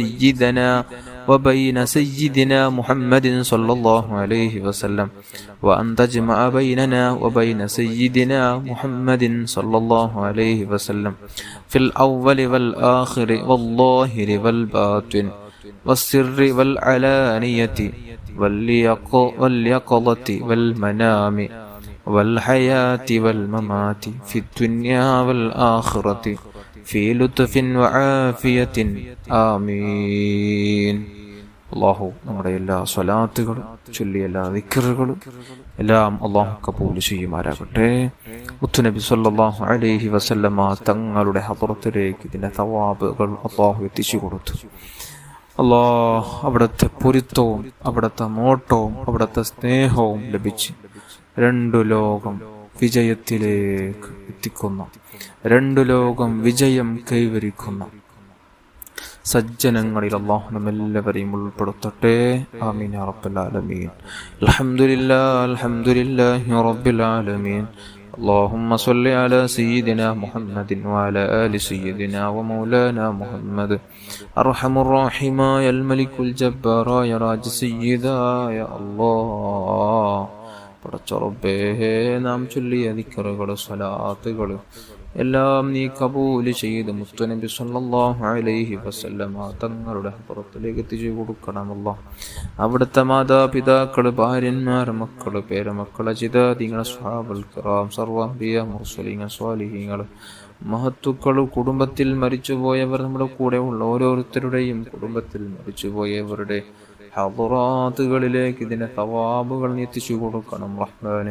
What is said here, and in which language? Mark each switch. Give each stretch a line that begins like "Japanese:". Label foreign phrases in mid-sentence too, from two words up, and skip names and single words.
Arabic: سيدنا محمد صلى الله عليه وسلم وأن تجمع بيننا وبين سيدنا محمد صلى الله عليه وسلم في الأول والآخر والظاهر والباطن والسر والعلانية واليقظة والمنام والحياة والممات في الدنيا والآخرة في لطف وعافية آمين.
Malayalam: അള്ളാഹു നമ്മുടെ എല്ലാ സ്വലാത്തുകളും ചൊല്ലിയ എല്ലാ ദിക്റുകളും എല്ലാം അള്ളാഹു കബൂൽ ചെയ്യുമാറാകട്ടെ. മുത്തുനബി
Arabic: صلى الله عليه وسلم
Malayalam: തങ്ങളുടെ ഹദ്റത്തിലേക്ക് ഇതിന്റെ തവാബുകൾ അള്ളാഹു എത്തിച്ചു കൊടുത്തു. അവിടുത്തെ പൊരുത്തവും അവിടുത്തെ നോട്ടവും അവിടുത്തെ സ്നേഹവും ലഭിച്ച് രണ്ടു ലോകം വിജയത്തിലേക്ക് എത്തിക്കുന്ന, രണ്ടു ലോകം വിജയം കൈവരിക്കുന്ന സജ്ജനങ്ങളിൽ അല്ലാഹു നമ്മെല്ലാവരെയും ഉൾപ്പെടുത്തട്ടെ.
Arabic: آمين يا رب العالمين. الحمد لله رب العالمين. اللهم صل على سيدنا محمد وعلى آل سيدنا ومولانا محمد أرحم الراحمين يا الملك الجبار يا راج سيدا يا الله.
Malayalam: പടച്ച റബ്ബേ, നാം ചൊല്ലിയ ദിക്റുകൾ സ്വലാത്തുകൾ എല്ലാം നീ കബൂൽ ചെയ്ത് മുത്തുനബി
Arabic: صلى الله عليه وسلم
Malayalam: തങ്ങളുടെ പുറത്തിലേക്ക് എത്തിച്ചു കൊടുക്കണമല്ലോ. അവിടുത്തെ മാതാപിതാക്കൾ, ഭാര്യന്മാർ, മക്കൾ, പേരമക്കൾ, അജിതാദികൾ,
Arabic: الصحابة الكرام,
Malayalam: സർവ്വഅംബിയാ മുർസലീങ്ങൾ, സ്വാലിഹീങ്ങൾ, മഹത്തുക്കൾ, കുടുംബത്തിൽ മരിച്ചുപോയവർ, നമ്മുടെ കൂടെ ഉള്ള ഓരോരുത്തരുടെയും കുടുംബത്തിൽ മരിച്ചുപോയവരുടെ ഹദറാത്തുകളിലേക്ക് ഇതിന്റെ തവാബുകൾ നീ എത്തിച്ചു കൊടുക്കണം റഹ്മാനെ.